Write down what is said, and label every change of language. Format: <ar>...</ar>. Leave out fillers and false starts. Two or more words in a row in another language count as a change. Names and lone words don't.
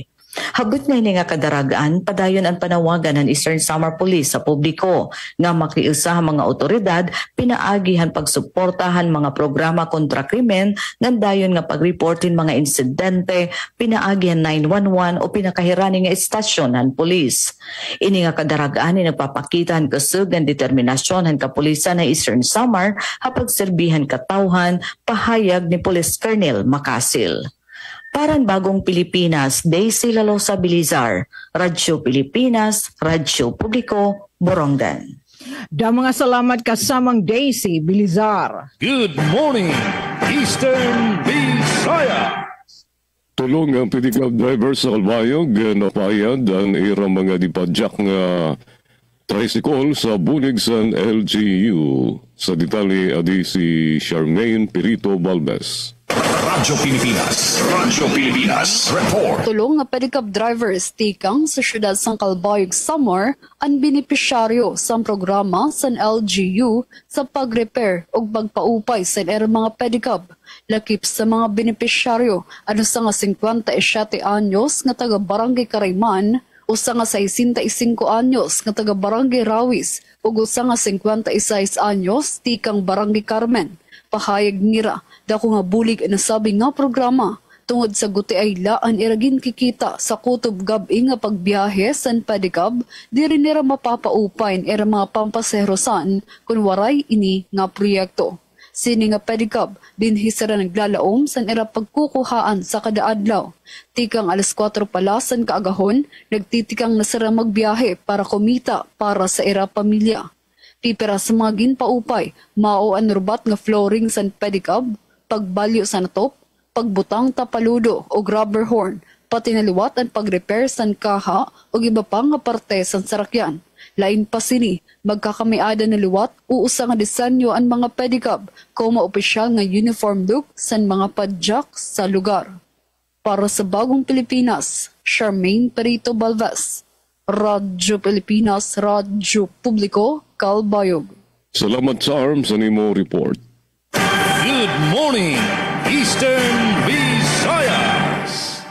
<war>Hagot na ini nga kadaragaan, padayon ang panawagan ng Eastern Samar Police sa publiko nga makiusa mga otoridad pinaagihan pagsuportahan mga programa kontra krimen ngan dayon nga pagreportin mga insidente pinaagihan 911 o pinakahirani nga istasyon ng pulis. Ini nga kadaragaan ni nagpapakita ang kusog ng determinasyon ng kapulisan ng Eastern Samar hapag serbihan katawhan pahayag ni Police Colonel Makasil. Parang Bagong Pilipinas, Daisy Lalosa Bilizar, Radyo Pilipinas, Radyo Publiko, Borongan. Da mga salamat kasamang Daisy Bilizar.</war> <en>Good morning, Eastern Visayas.</en> <war>Tulong ang pedicab driver sa Kalbayog, napayad ang irang mga dipadyak nga tricycle sa bunig sa LGU. Sa detalye, adi si Charmaine Perito Balbes. Radyo Pilipinas. Radyo Pilipinas. Report. Tulong nga pedicab drivers tikang sa siyudad sang Calbayog Samar ang benepisyaryo sa programa sa LGU sa pag-repair o pagpaupay sa mga pedicab. Lakip sa mga benepisyaryo ano sa nga 57 anyos nga taga Barangay Karayman, usa nga 65 anyos nga taga Barangay Rawis ug usa nga 56 anyos tikang Barangay Carmen. Pahayag nira dako nga bulig na sabi nga programa tungod sa guti ay laan iragin kikita sa kutob gabi nga pagbiyahe san pedicab diri nira mapapaupay era mga pampaserosan kun waray ini nga proyekto. Sini nga pedicab dinhi sara naglalaom san era pagkukuhaan sa kada adlaw. Tikang alas 4 pala san kaagahon nagtitikang na sara magbiyahe para kumita para sa era pamilya. Pipira sa mga ginpaupay, mao ang rubat nga flooring san pedicab, pagbalyo sa natop, pagbutang tapaludo o</war> <en>rubber horn,</en> <war>pati naliwat ang pag-repair san kaha o iba pang nga parte san sarakyan. Lain pa sini, magkakamiada na liwat, uusa nga disenyo ang mga pedicab, koma opisyal nga</war> <en>uniform look</en> <war>san mga padjak sa lugar. Para sa Bagong Pilipinas, Charmaine Perito Balbes, Radyo Pilipinas, Radyo Publiko, Calbayog. Salamat sa ARMS sa nimo report.</war> <en>Good morning, Eastern Visayas.</en>